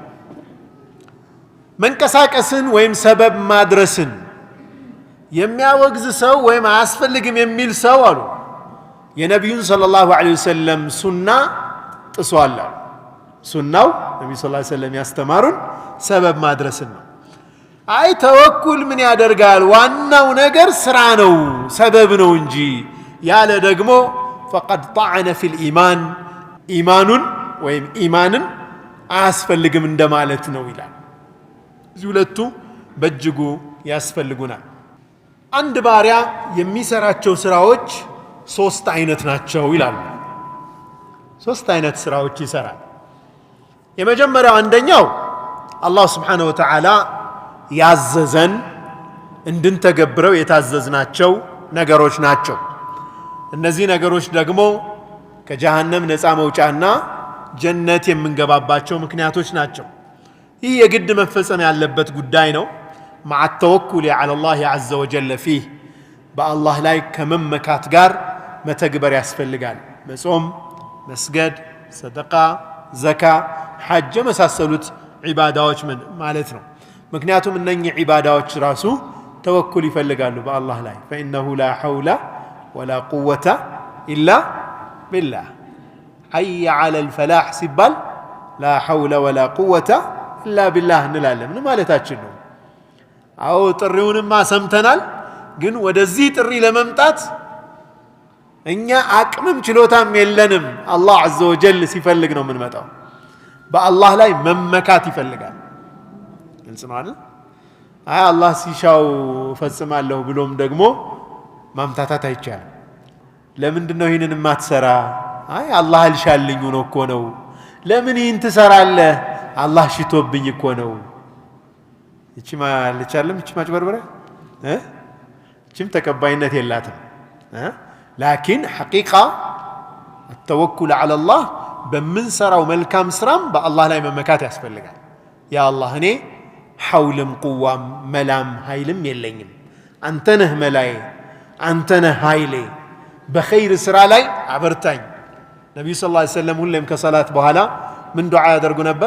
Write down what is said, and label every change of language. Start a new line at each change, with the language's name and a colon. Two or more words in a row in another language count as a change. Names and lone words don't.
Amharic: መንቀሳቀስን ወይም ሰበብ ማድረስን የሚያወግዝ ሰው ወይም አያስፈልግም የሚል ሰው አሉ የነብዩን
Arabic: صلى الله عليه وسلم
Amharic: ሱና ጥሷል ሱናው ነብዩ
Arabic: صلى الله عليه وسلم
Amharic: ያስተማሩን ሰበብ ማድረስን ነው አይ ተወኩል ምን ያደርጋል ዋናው ነገር ስራ ነው ሰበብ ነው እንጂ ያለ ደግሞ
Arabic: فقد طعن في الايمان
Amharic: ኢማኑን ወይም ኢማንን አያስፈልግም እንደማለት ነው ይላል እዚህ ሁለቱ በእጅጉ ያስፈልጉናል አንድ ባሪያ የሚሰራቸው ስራዎች ሶስት አይነት ናቸው ይላሉ ሶስት አይነት ስራዎች ይሰራል የመጀመሪያው አንደኛው አላህ
Arabic: سبحانه وتعالى
Amharic: ያዘዘን እንድንተገብረው የታዘዝናቸው ነገሮች ናቸው እነዚህ ነገሮች ደግሞ ከጀሃነም ነፃ መውጫና ጀነት የምንገባባቸው ምክንያቶች ናቸው ይህ የግድ መፈጸም ያለበት ጉዳይ ነው
Arabic: مع التوكل على الله عز وجل فيه
Amharic: بالله ላይ ከመመካት ጋር መተግበር ያስፈልጋል መጾም መስገድ ሰደቃ ዘካ ሐጅ መሳሰሉት ዒባዳዎች ማለት ነው ምክንያቱም እነኚህ ዒባዳዎች ራሱ ተወኩል ይፈልጋሉ በአላህ ላይ
Arabic: فإنه لا حول ولا قوة إلا بالله حي على الفلاح
Amharic: ሲባል
Arabic: لا حول ولا قوة إلا بالله
Amharic: እንላለን ምን ማለታችን ነው አው ጥሪውንማ ሰምተናል ግን ወደዚህ ጥሪ ለመምጣት እኛ አቅምም ችሎታም የለንም አላህ
Arabic: عز وجل
Amharic: ሲፈልግ ነው የምንመጣው በአላህ ላይ መመካት ይፈልጋል ግልጽ ነው አይደል አይ አላህ ሲሻው ፈጽማለሁ ብሎም ደግሞ ማምታታት አይቻልም ለምንድን ነው ይሄንን ማትሰራ አይ አላህ አልሻልኝ ነው እኮ ነው ለምን ይህን ትሰራለህ አላህ ሽቶብኝ እኮ ነው እቺ ማለቻለም እቺ ማጭበርበረ እቺም ተቀባይነት የላትም
Arabic: لكن حقيقة التوكل على الله
Amharic: በምንሰራው መልካም ስራም በአላህ ላይ መመካት ያስፈልጋል። ያ አላህ እኔ ሐውልም ቁዋም መላም ኃይልም የለኝም፣ አንተ ነህ መላዬ፣ አንተ ነህ ኃይሌ፣ በኸይር ስራ ላይ አበርታኝ። ነቢዩ
Arabic: صلى الله عليه وسلم
Amharic: ሁሌም ከሰላት በኋላ ምን ዱዓ ያደርጉ ነበር?